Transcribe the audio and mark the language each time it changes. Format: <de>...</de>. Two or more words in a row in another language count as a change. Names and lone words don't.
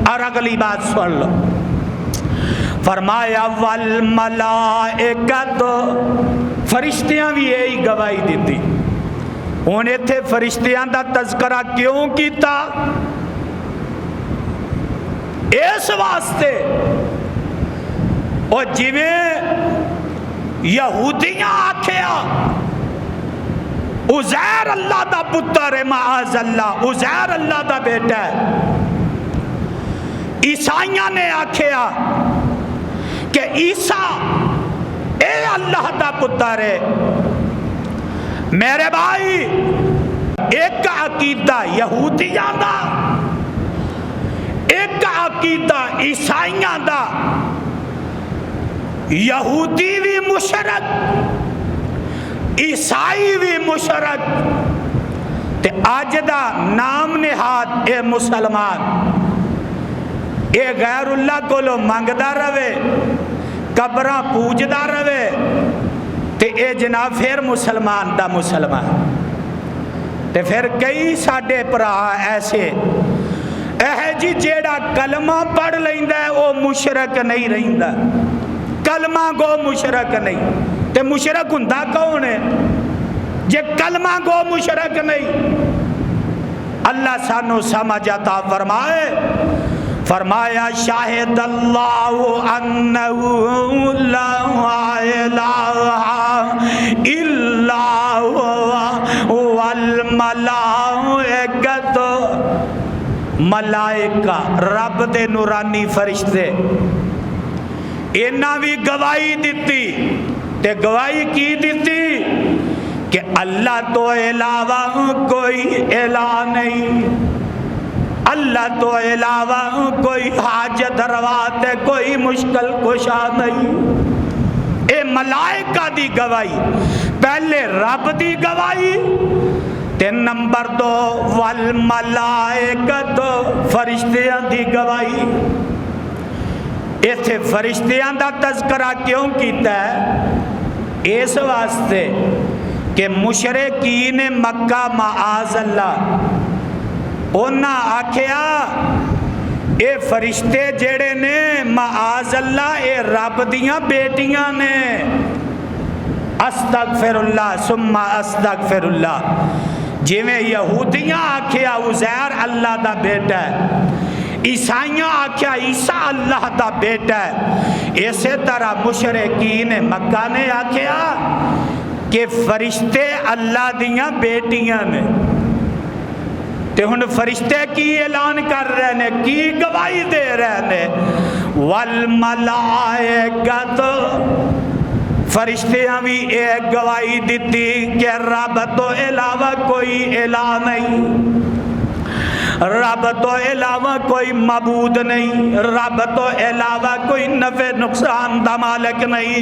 <pa>اور اگلی بات سن لو، فرمایا والملائکۃ، فرشتیاں بھی یہی گواہی دیتی۔ انہیں تھے فرشتیاں دا تذکرہ کیوں کیتا؟ اس واسطے اور جویں یہودیاں آکھیا عزیر اللہ دا پتر ہے،</pa> <ar>معاذ اللہ</ar> <pa>عزیر اللہ دا بیٹا ہے، عیسائیاں نے آکھیا کہ عیسیٰ اے اللہ دا پتر ہے۔ میرے بھائی ایک عقیدہ یہودیاں دا، ایک عقیدہ عیسائیاں دا، یہودی بھی مشرک عیسائی بھی مشرک، تے آج دا نام نہاد اے مسلمان، اے غیر اللہ کو لو منگدا رہے، قبراں پوجدا رہے، تے اے جناب پھر مسلمان دا مسلمان۔ تے پھر کئی ساڈے پرا ایسے اے جی جیڑا کلمہ پڑھ لیندا ہے او مشرک نہیں رہندا، کلمہ گو مشرک نہیں تے مشرک ہوندا کون ہے جے کلمہ گو مشرک نہیں؟ اللہ سانو سمجھ عطا فرمائے۔ فرمایا</pa> <ar>شاہد اللہ انہ لا الہ الا هو والملائکۃ،</ar> <pa>ملائکہ رب دے نورانی فرشتے انہاں بھی گواہی دیتی، تے گواہی کی دیتی کہ اللہ تو علاوہ کوئی الہ نہیں، اللہ تو علاوہ کوئی حاجت روا تے کوئی مشکل کشا نہیں۔ اے ملائکہ دی گواہی، پہلے رب دی گواہی تے نمبر 2 والملائکۃ فرشتیاں دی گواہی۔ ایتھے فرشتیاں دا تذکرہ کیوں کیتا ہے؟ اس واسطے کہ مشرکین مکہ</pa> <ar>معاذ اللہ</ar> <pa>انہاں آکھیا اے فرشتے جڑے نے معاذ اللہ اے رب دیاں بیٹیاں نے،</pa> <ar>استغفر اللہ ثم استغفر اللہ۔</ar> <pa>جویں یہودیاں آکھیا عزیر اللہ دا بیٹا ہے، عیسائیاں آکھیا عیسیٰ اللہ دا بیٹا ہے، اسی طرح مشرکین مکہ نے آکھیا کہ فرشتے اللہ دیاں بیٹیاں نے۔ تے ہن فرشتے کی اعلان کر رہے نے، کی گواہی دے رہے نے؟ والملائکۃ، فرشتیاں بھی ایک گواہی دیتی کہ رب تو علاوہ کوئی الہ نہیں، رب تو علاوہ کوئی معبود نہیں، رب تو علاوہ کوئی نفع نقصان دا مالک نہیں۔</pa>